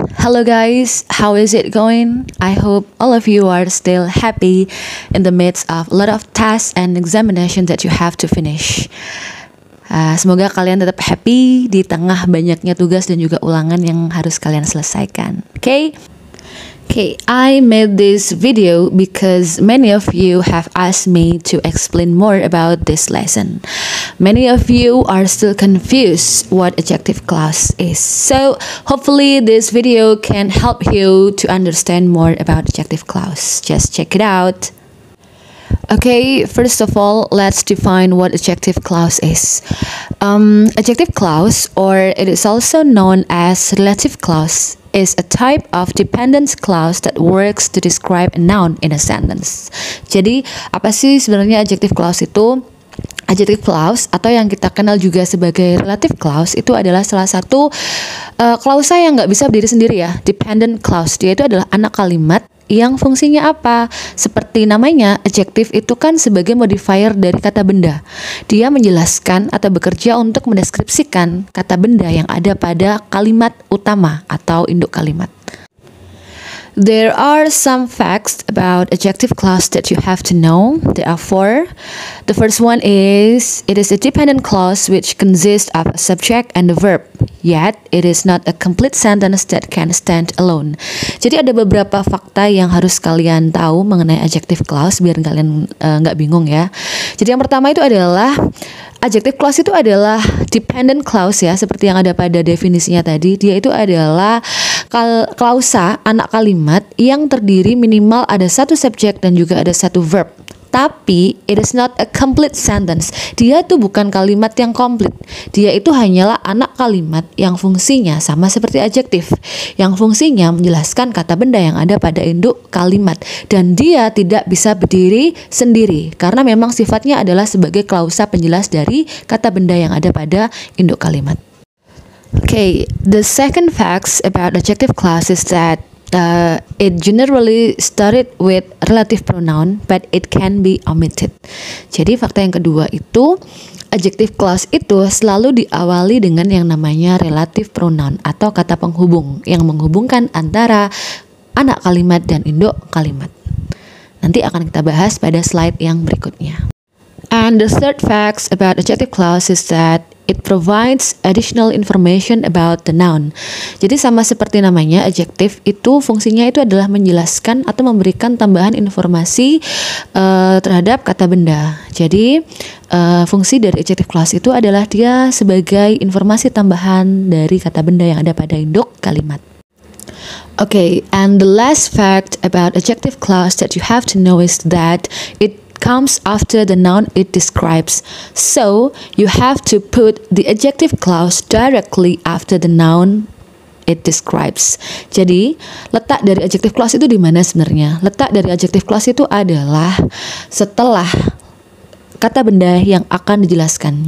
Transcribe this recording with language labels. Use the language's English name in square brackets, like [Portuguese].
[English] Hello guys, how is it going? I hope all of you are still happy in the midst of a lot of tasks and examination that you have to finish. [Indonesian] Semoga kalian tetap happy di tengah banyaknya tugas dan juga ulangan yang harus kalian selesaikan. [English] Okay, I made this video because many of you have asked me to explain more about this lesson. Many of you are still confused what adjective clause is. So hopefully this video can help you to understand more about adjective clause. Just check it out. Okay, first of all, let's define what adjective clause is. Adjective clause, or it is also known as relative clause, is a type of dependence clause that works to describe a noun in a sentence. [Indonesian] Jadi, apa sih sebenarnya adjective clause itu? Adjective clause atau yang kita kenal juga sebagai relative clause itu adalah salah satu klausa yang nggak bisa berdiri sendiri ya. Dependent clause, dia itu adalah anak kalimat yang fungsinya apa? Seperti namanya, adjective itu kan sebagai modifier dari kata benda. Dia menjelaskan atau bekerja untuk mendeskripsikan kata benda yang ada pada kalimat utama atau induk kalimat. [English] There are some facts about adjective clause that you have to know. There are 4. The first one is, it is a dependent clause which consists of a subject and a verb. Yet, it is not a complete sentence that can stand alone. [Indonesian] Jadi ada beberapa fakta yang harus kalian tahu mengenai adjective clause biar kalian nggak bingung ya. Jadi yang pertama itu adalah adjective clause itu adalah dependent clause ya, seperti yang ada pada definisinya tadi. Dia itu adalah klausa anak kalimat yang terdiri minimal ada satu subjek dan juga ada satu verb. [English] Tapi it is not a complete sentence. [Indonesian] Dia itu bukan kalimat yang komplit. Dia itu hanyalah anak kalimat yang fungsinya sama seperti adjektif, yang fungsinya menjelaskan kata benda yang ada pada induk kalimat. Dan dia tidak bisa berdiri sendiri karena memang sifatnya adalah sebagai klausa penjelas dari kata benda yang ada pada induk kalimat. [English] Okay, the second facts about adjective clause is that it generally started with relative pronoun, but it can be omitted. [Indonesian] Jadi fakta yang kedua itu, adjective clause itu selalu diawali dengan yang namanya relative pronoun atau kata penghubung yang menghubungkan antara anak kalimat dan induk kalimat. Nanti akan kita bahas pada slide yang berikutnya. [English] And the third facts about adjective clause is that it provides additional information about the noun. [Indonesian] Jadi sama seperti namanya, adjektif itu fungsinya itu adalah menjelaskan atau memberikan tambahan informasi terhadap kata benda. Jadi fungsi dari adjective clause itu adalah dia sebagai informasi tambahan dari kata benda yang ada pada induk kalimat. [English] Okay, and the last fact about adjective clause that you have to know is that it comes after the noun it describes. So, you have to put the adjective clause directly after the noun it describes. [Indonesian] Jadi, letak dari adjective clause itu di mana sebenarnya? Letak dari adjective clause itu adalah setelah kata benda yang akan dijelaskan.